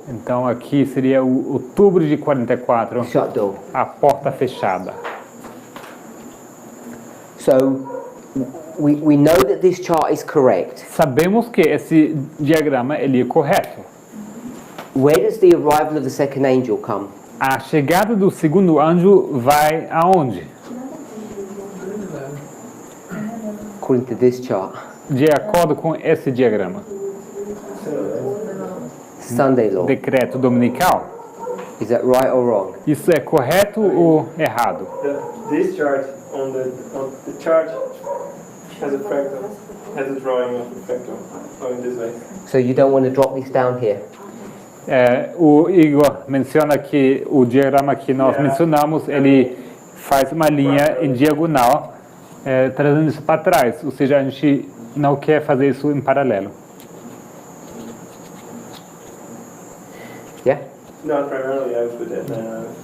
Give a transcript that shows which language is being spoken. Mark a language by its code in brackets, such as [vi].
[pt] Então aqui seria o outubro de 44, [en] Shut door. [pt] a porta fechada. [en] So we know that this chart is correct. [pt] Sabemos que esse diagrama ele é correto. [en] Where does the arrival of the second angel come? [pt] A chegada do segundo anjo vai aonde? [en] According to this chart. [pt] de acordo com esse diagrama. [en] Sunday law. [pt] Decreto dominical. [en] Is that right or wrong? [pt] Isso é correto ou errado? [en] This chart on the chart has a fractal, has a drawing of a fractal going this way. So you don't want to drop this down here? [pt] O Igor menciona que o diagrama que nós mencionamos, ele faz uma linha em diagonal, trazendo isso para trás. Ou seja, a gente não quer fazer isso em paralelo. [en] Yeah? No, primarily I would put that.